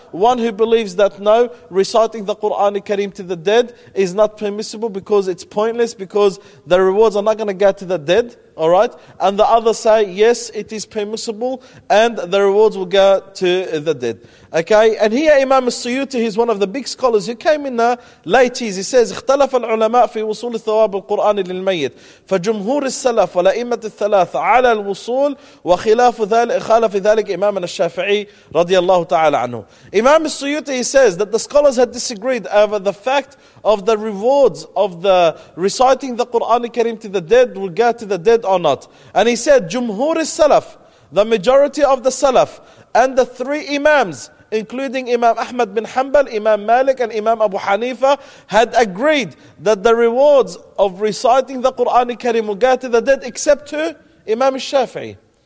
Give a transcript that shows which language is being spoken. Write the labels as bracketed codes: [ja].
[en] One who believes that no, reciting the Qur'an al-Karim to the dead is not permissible because it's pointless, because the rewards are not going to go to the dead. Alright? And the other say, yes, it is permissible and the rewards will go to the dead. Okay? And here Imam al-Suyuti, he's one of the big scholars who came in the late 80s. He says, [ar] اختلف العلماء في وصول ثواب القرآن للميت فجمهور السلف والأئمة الثلاثة على الوصول وخلاف ذلك خالف ذلك إمام الشافعي رضي الله تعالى عنه. [en] Imam al-Suyuti, he says that the scholars had disagreed over the fact of the rewards of the reciting the Qur'an al-Karim to the dead will go to the dead or not. And he said, [ar] جمهور السلف, [en] the majority of the Salaf, and the three Imams, including Imam Ahmad bin Hanbal, Imam Malik, and Imam Abu Hanifa, had agreed that the rewards of reciting the Qur'an al-Karim will go to the dead, except to Imam al-Shafi'i.